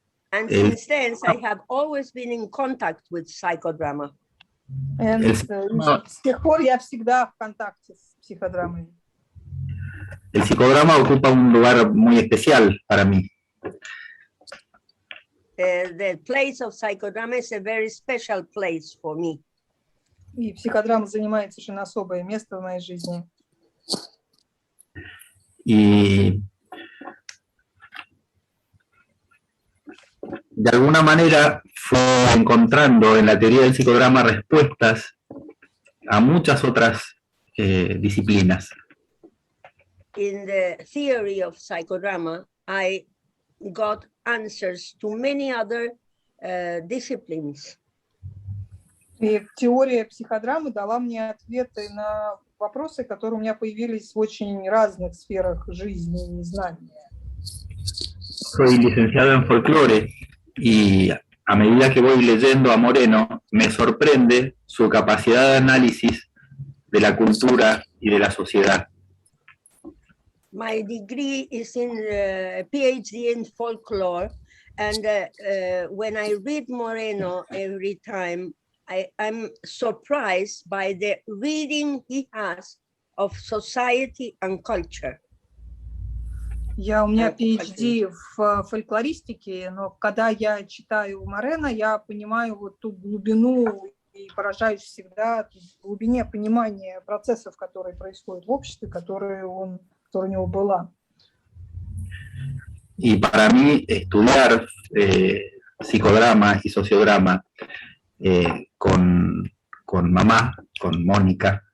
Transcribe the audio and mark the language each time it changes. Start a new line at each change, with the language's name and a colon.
English: And since then, I have always been in contact with psychodrama.
Russian: С тех пор я всегда в контакте с психодрамой.
Spanish: El psicodrama ocupa un lugar muy especial para mí.
English: The place of psychodrama is a very special place for me.
Russian: И психодрама занимает совершенно особое место в моей жизни.
Spanish: Y de alguna manera fue encontrando en la teoría del psicodrama respuestas a muchas otras disciplinas.
English: In the theory of psychodrama, I got answers to many other disciplines.
Russian: И теория психодрамы дала мне ответы на вопросы, которые у меня появились в очень разных сферах жизни и знания.
Spanish: Soy licenciado en folclore y a medida que voy leyendo a Moreno, me sorprende su capacidad de análisis de la cultura y de la sociedad.
English: My degree is in PhD in folklore, and when I read Moreno every time, I'm surprised by the reading he has of society and culture.
Russian: У меня PhD в фольклористике, но когда я читаю Морено, я понимаю вот ту глубину и поражаюсь всегда глубине понимания процессов, которые происходят в обществе, которая у него была.
Spanish: Y para mí estudiar psicodrama y sociodrama con mamá, con Mónica,